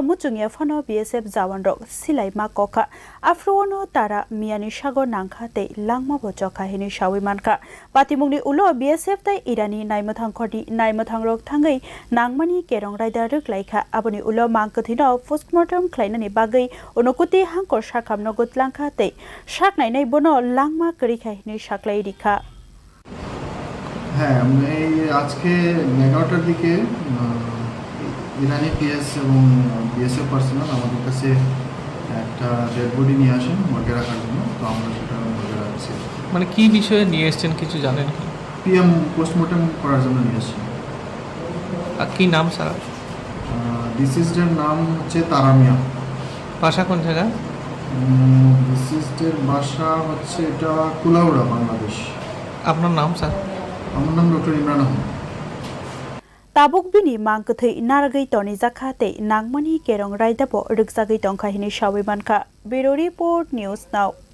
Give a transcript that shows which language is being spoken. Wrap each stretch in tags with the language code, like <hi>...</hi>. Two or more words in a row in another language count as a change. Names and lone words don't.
<trp>muchungya phano BSF jawanrok silai ma kokha afrono tara miani sago nangkha tei langma bo chokha hini shawi mankha patimungni ulo BSF tai irani naimathang khoti naimathang rok thangai nangmani kerong raida ruklaikha aboni ulo mangkathino postmortem khlainani bagai onokuti hangkor sakhamno gutlangkha tei saknainai bono langma karikha hini saklai rikha</trp> <bn>হ্যাঁ আমি আজকে 11টার দিকে ইরানি পিএস এবং বিএসএফ পার্সোনাল আমাদের কাছে একটা</bn> <en>dead body</en> <bn>নিয়ে আসেন মর্গে রাখার জন্য তো আমরা সেটা মর্গে রাখছি মানে কি বিষয়ে নিয়ে এসেছেন কিছু জানেন কি পিএম পোস্টমর্টেম করার জন্য নিয়ে আসছি আর কি নাম স্যার ডিসিজডের নাম হচ্ছে তারামিয়া বাসা কোন জায়গায় ডিসিজডের বাসা হচ্ছে এটা কুলাউড়া বাংলাদেশ আপনার নাম স্যার আমার নাম ডক্টর ইমরান আহমেদ</bn> <trp>tabuk bini mangkathai naragai toni jakhate nangmani kerong raidabo rukjagai tongkha hini shawi mankha</trp> <en>Bureau Report News Now</en>